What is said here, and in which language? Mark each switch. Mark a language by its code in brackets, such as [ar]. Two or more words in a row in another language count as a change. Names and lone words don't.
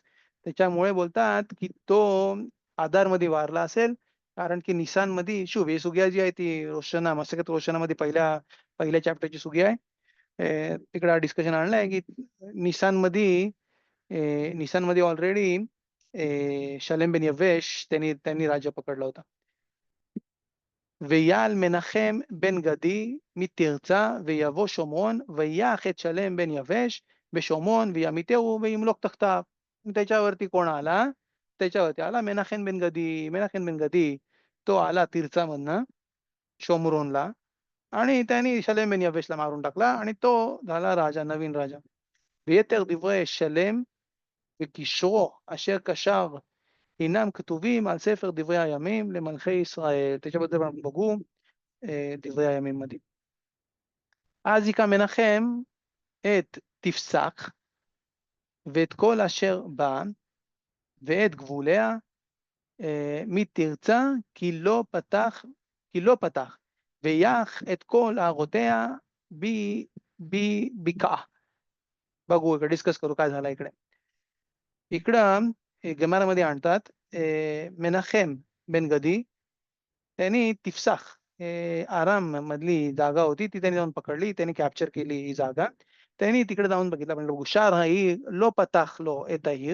[mr] त्याच्यामुळे बोलतात की तो आदारमध्ये वारला असेल, कारण की निसानमध्ये ही सुगिया जी आहे ती रोशना मसकत रोशनामध्ये पहिल्या चॅप्टरची सुगी आहे. तिकडे डिस्कशन आणलंय की निसानमध्ये निसानमध्ये ऑलरेडी शलेम बन यवेश त्यांनी राज्य पकडला होता. [he] ויעל מנחם בן גדי מתרצה ויבוא שומרון ויח את שלם בן יבש בשומרון וימיתהו וימלוך תחתיו. [mr] त्याच्यावरती कोण आला? त्याच्यावरती आला मेनाखेम बन गदी. मेनाखेम बन गदी तो आला तिरचामधनं शोमरोनला, आणि त्यांनी शलेम बन यवेशला मारून टाकला, आणि तो झाला राजा, नवीन राजा. [he] ויתר דברי שלם וקישרו אשר קשר אינם כתובים על ספר דברי הימים למלכי ישראל. [mr] त्याच्याबद्दल आपण बघू [he] דברי הימים [mr] मध्ये. [he] אז היכה מנחם את תפסח ואת כל אשר בה ואת גבוליה מתרצה כי לא פתח ויח את כל הערותיה בבקעה. [mr] बघू इकडे डिस्कस करू काय झालं इकडे. इकडं गमारामध्ये आणतात मेनाखेम बन गदी त्यांनी तिफसाख आराम मधली जागा होती ती त्यांनी जाऊन पकडली, त्यांनी कॅप्चर केली ही जागा. त्यांनी तिकडे जाऊन बघितलं, म्हणलं हुशार [he] היא לא פתח [mr] लो येत ही.